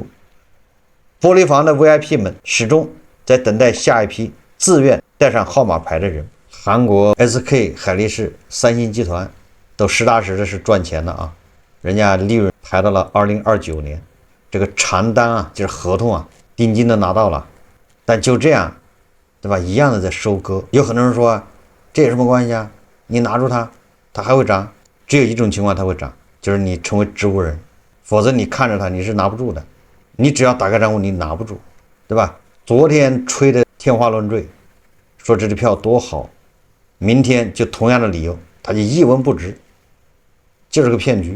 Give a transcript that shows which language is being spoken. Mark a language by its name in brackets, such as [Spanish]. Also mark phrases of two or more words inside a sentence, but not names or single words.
[Chinese] 玻璃房的 VIP 們始終在等待下一批自願帶上號碼牌的人。韓國 SK 海力士、三星集團都實打實的是賺錢的啊，人家利潤排到了2029年，這個長單啊，就是合同啊，定金都拿到了，但就這樣，對吧？一樣的在收割。有很多人說，這有什麼關係啊？你拿住它，它還會漲。只有一種情況它會漲，就是你成為植物人，否則你看着它你是拿不住的。你只要打開賬戶，你拿不住，对吧？昨天吹的天花亂墜，說這支票多好，明天就同樣的理由，它就一文不值，就是個騙局。